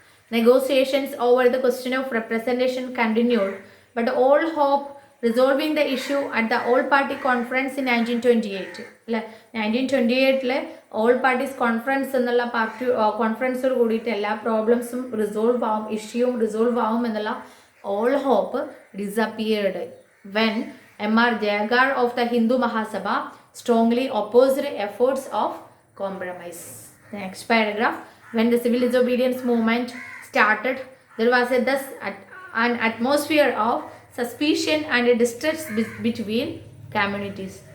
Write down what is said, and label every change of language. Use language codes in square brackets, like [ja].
[en] Negotiations over the question of representation continued, but all hope resolving the issue at the All Party Conference in 1928. [ml] 1928 All Parties Conference എന്നുള്ള party കോൺഫറൻസോട് കൂടിയിട്ട് എല്ലാ പ്രോബ്ലംസും resolve ആവും, ഇഷ്യൂവും resolve ആവും എന്നുള്ള [en] all hope disappeared when M.R. Jayagar of the Hindu Mahasabha strongly opposed efforts of compromise. The next paragraph. When the civil disobedience movement started, there was an atmosphere of suspicion and distrust between communities.